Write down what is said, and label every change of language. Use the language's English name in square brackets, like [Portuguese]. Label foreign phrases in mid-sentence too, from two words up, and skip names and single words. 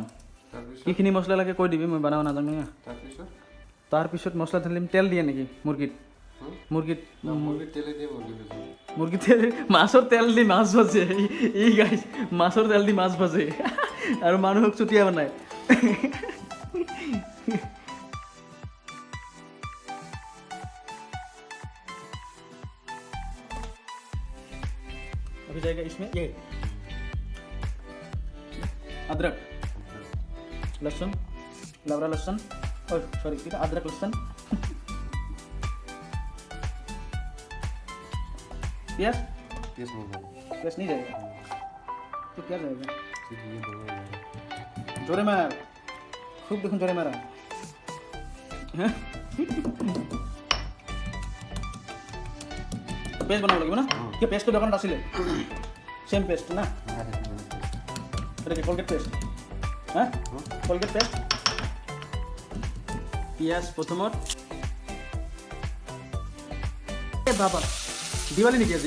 [Assamese] কিখিনি মছলা লাগে কৈ দিবি, মই বনাব নাজানো না। তাৰপিছত মছলা ঢালিম। তেল দিয়ে নেকি মুৰ্গীত তেল, মাছৰ তেল দি মাছ ভাজে ই গাইছ, মাছৰ তেল দি মাছ ভাজে আৰু মানুহক চুতীয়া বনায়। [Hindi] अभी जाएगा इसमें ये अदरक लहसुन, लवरा लहसुन, और सॉरी अदरक लहसुन, प्याज नहीं जाएगा तो क्या जाएगा? जोरे मार, खूब देखो जोरे मारा। [Assamese] পেষ্ট বনাব লাগিব না? কি পেষ্টটো দোকানত আছিলে? সেম পেষ্ট না? এটা কি কলগেট পেষ্ট? হ্যাঁ কলগেট পেষ্ট। পিঁয়াজ প্ৰথমত। বাবা দিৱালী নেকি আজি?